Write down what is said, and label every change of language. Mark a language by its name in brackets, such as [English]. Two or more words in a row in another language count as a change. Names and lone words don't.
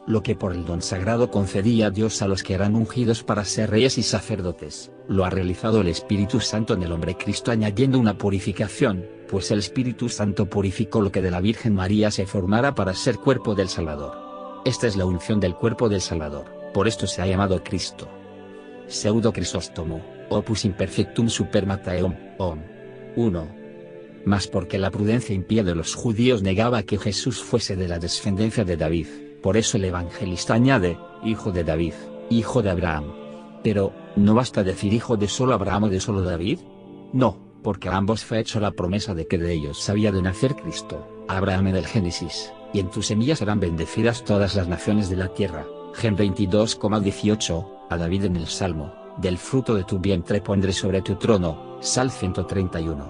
[Spanish] Lo que por el don sagrado concedía Dios a los que eran ungidos para ser reyes y sacerdotes, lo ha realizado el Espíritu Santo en el hombre Cristo añadiendo una purificación, pues el Espíritu Santo purificó lo que de la Virgen María se formara para ser cuerpo del Salvador. Esta es la unción del cuerpo del Salvador, por esto se ha llamado Cristo. Pseudo Crisóstomo, opus imperfectum super Matteum, 1. Mas porque la prudencia impía de los judíos negaba que Jesús fuese de la descendencia de David, por eso el evangelista añade, hijo de David, hijo de Abraham. Pero, ¿no basta decir hijo de solo Abraham o de solo David? No, porque a ambos fue hecho la promesa de que de ellos había de nacer Cristo, a Abraham en el Génesis, y en tu semilla serán bendecidas todas las naciones de la tierra, Gen 22,18, a David en el Salmo, del fruto de tu vientre pondré sobre tu trono, Sal 131.